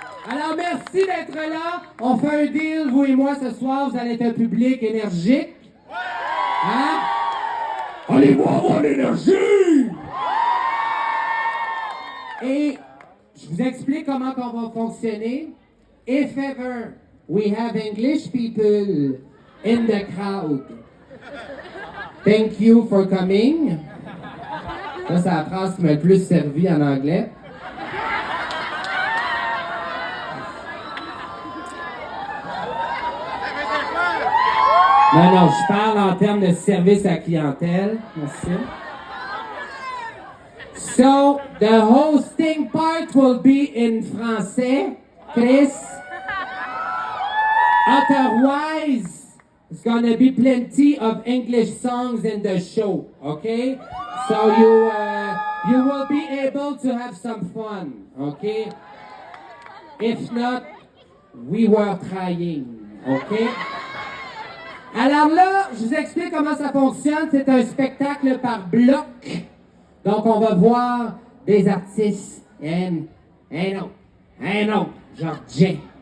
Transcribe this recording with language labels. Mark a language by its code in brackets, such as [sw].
[fr] Alors, merci d'être là. On fait un deal, vous et moi, ce soir. Vous allez être un public énergique. Hein? Allez voir mon énergie! Et je vous explique comment on va fonctionner. [en] If ever we have English people in the crowd, thank you for coming. [fr] Ça, c'est la phrase qui m'a le plus servi en anglais. Non, je parle en termes de service à clientèle. Merci. [en] So, the hosting part will be in [fr] français, [en] Chris. Otherwise, it's gonna be plenty of English songs in the show, okay? So you will be able to have some fun, okay? If not, we were trying, okay? [fr] Alors là, je vous explique comment ça fonctionne. C'est un spectacle par bloc. Donc, on va voir des artistes. Un autre, genre Jay.